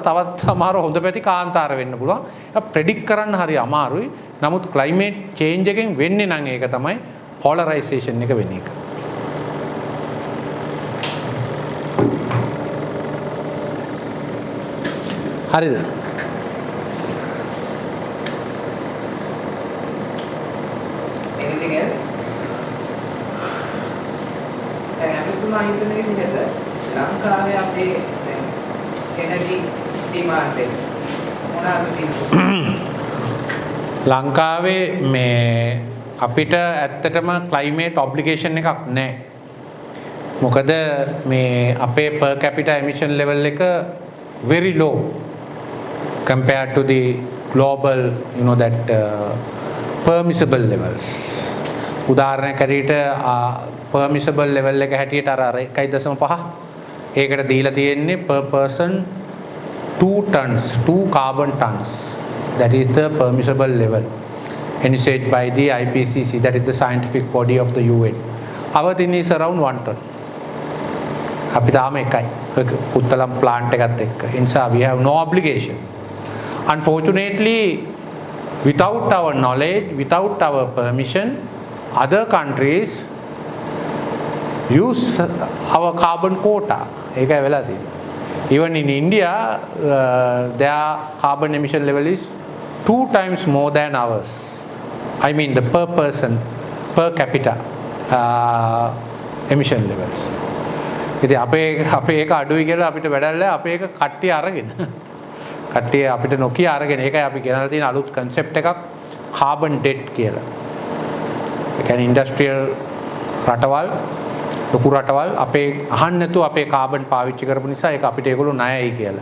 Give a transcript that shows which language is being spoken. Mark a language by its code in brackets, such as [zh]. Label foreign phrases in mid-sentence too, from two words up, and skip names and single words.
[si] තවත් සමහර හොඳ පැති කාන්තාර වෙන්න පුළුවන්. ඒක ප්‍රෙඩික්ට් කරන්න හරි අමාරුයි. නමුත් [en] climate change [si] එකෙන් වෙන්නේ නම් ඒක තමයි polarization එක වෙන එක. හරිද? [en] Anything else? [si] දැන් අපිටුමා හිතන විදිහට ලංකාවේ අපේ දැන් [en] energy demand [si] එක මොනවාද තියෙන්නේ? ලංකාවේ මේ අපිට ඇත්තටම [en] climate obligation [si] එකක් නැහැ. මොකද මේ අපේ [en] per capita emission level [si] එක [en] very low compared to the global, you know, that permissible levels. [si] උදාහරණයක් ඇරෙට [en] permissible level [si] එක හැටියට අර 1.5 ඒකට දීලා තියෙන්නේ [en] per person 2 carbon tons. That is the permissible level envisaged by the IPCC, that is the scientific body of the UN. Our thing is around 1 ton. [si] අපි තාම එකයි. පුත්තලම් plant එකත් එක්ක. ඒ නිසා [en] we have no obligation. Unfortunately, without our knowledge, without our permission, other countries use our carbon quota. [si] ඒකයි වෙලා තියෙන්නේ. [en] Even in India, their carbon emission level is 2 times more than ours. I mean the per person, per capita emission levels. [si] ඉතින් අපේ එක අඩුයි කියලා අපිට වැඩක් නැහැ. අපේ එක කට්ටිය අරගෙන. කට්ටිය අපිට නොකිය අරගෙන. ඒකයි අපි ගෙනල්ලා තියෙන අලුත් concept එකක් [en] carbon debt [si] කියලා. ඒ කියන්නේ industrial රටවල් ලොකු රටවල් අපේ අහන්න නැතුව අපේ කාබන් පාවිච්චි කරපු නිසා ඒක අපිට ඒගොල්ලෝ ණයයි කියලා.